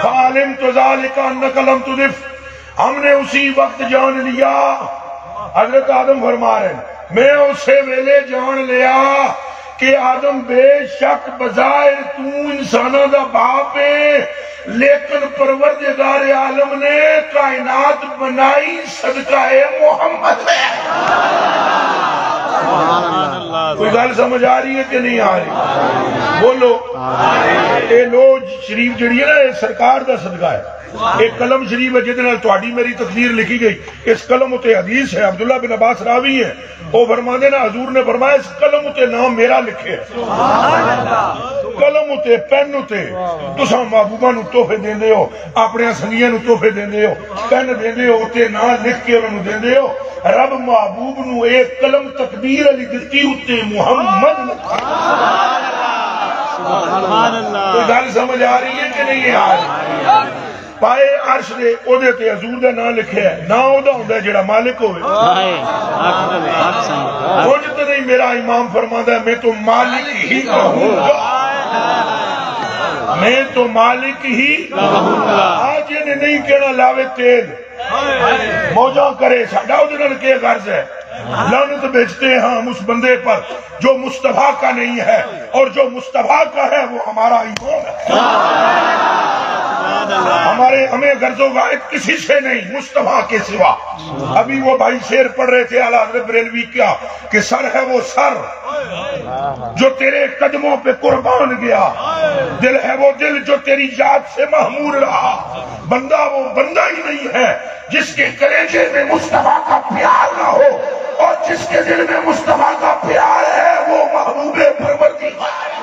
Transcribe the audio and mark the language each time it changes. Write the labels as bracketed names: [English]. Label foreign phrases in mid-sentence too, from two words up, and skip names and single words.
[Arabic] فعلم تو ذالک انک لم تدف، [Urdu] ہم نے اسی وقت جان لیا، [Punjabi] حضرت آدم فرما رہے ہیں میں اسے ویلے جان لیا کہ آدم بے شک بظاہر تو انسانوں دا باپ ہے، لیکن پروردگار عالم نے کائنات بنائی صدقہ محمد ہے۔ کوئی گل سمجھ آ رہی ہے کہ نہیں آ رہی؟ بولو۔ اے لو شریف جڑی ہے نا یہ سرکار دا صدقہ ہے، ایک قلم شریف ہے جہدے نال تہاڈی میری تقدیر لکھی گئی، اس قلم اتے حدیث ہے، عبداللہ بن عباس راوی ہے، وہ فرماندے نا حضور نے فرمایا اس قلم اتے نام میرا لکھے، قلم اتے پین اتے تساں محبوباں نوں تحفے دیندے ہو، اپنے سنگیاں نوں تحفے دیندے ہو، پین دیندے ہو اتے نام لکھ کے انہاں نوں دیندے ہو، رب محبوب نوں ایک قلم تقدیر علی دتی اتے محمد [Arabic] سبحان اللہ۔ [Punjabi] کوئی گل سمجھ آ رہی ہے کہ نہیں آ رہی؟ پائے عرش دے او دے تے حضور دا نام لکھیا ہے، نام او دا ہوندا ہے جڑا مالک ہوئے۔ کچھ تو نہیں میرا امام فرماندا ہے [Urdu] میں تو مالک ہی کہوں گا، میں تو مالک ہی کہوں گا۔ آج یہ نہیں کہنا [Punjabi] لاوے تیل موجہ کرے ساڈا او دے نال کے غرض ہے، [Urdu] لعنت بیچتے ہیں ہم اس بندے پر جو مصطفیٰ کا نہیں ہے، اور جو مصطفیٰ کا ہے وہ ہمارا ایمان ہے۔ ہمیں غرض و غائب کسی سے نہیں مصطفیٰ کے سوا۔ ابھی وہ بھائی شعر پڑھ رہے تھے اعلیٰ حضرت بریلوی کیا کہ سر ہے وہ سر جو تیرے قدموں پہ قربان گیا، دل ہے وہ دل جو تیری یاد سے محمور رہا، بندہ وہ بندہ ہی نہیں ہے جس کے کلیجے میں مصطفیٰ کا پیار نہ ہو، اور جس کے دل میں مصطفیٰ کا پیار ہے وہ محبوب پروردگار۔